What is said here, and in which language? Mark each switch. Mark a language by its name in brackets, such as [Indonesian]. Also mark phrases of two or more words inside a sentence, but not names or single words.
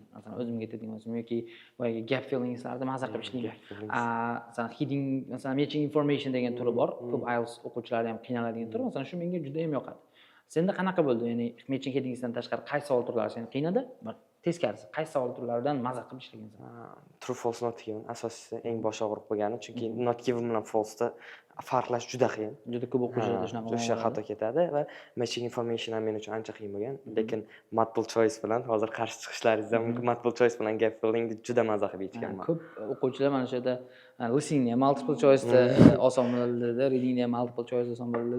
[Uzbek] Masalan, o'zimga aytadigan bo'lsam yoki boyagi [English] gap fillingslarni [Uzbek] maza qilib ishlayman. Masalan, heading, masalan, [English] matching information [Uzbek] degan turi bor. Ko'p IELTS o'quvchilari ham qiynaladigan tur. Masalan, shu menga juda ham yoqadi. Senda qanaqa bo'ldi? Ya'ni [English] matching headingsdan [Uzbek] tashqari qaysi savol turlari seni qiynadi? Teskarisi, qaysi savol turlaridan maza qilib ishlagansan? [English] True false not given [Uzbek] asosiysi eng bosh og'riq bo'lgani, chunki [English] not given [Uzbek] bilan false da farqlash juda qiyin. Juda ko'p o'quvchilarda shunaqa o'sha xato ketadi va [English] matching information [Uzbek] ham men uchun ancha qiyin bo'lgan. Lekin [English] multiple choice [Uzbek] bilan hozir qarshi chiqishlaringiz ham mumkin. [English] Multiple choice [Uzbek] bilan [English] gap fillingni [Uzbek] juda maza qilib yechganman. Ko'p o'quvchilar mana shu yerda listeningni ham [English] multiple choice'da [Uzbek] oson bo'ladi, readingni ham [English] multiple choice [Uzbek] oson bo'ladi.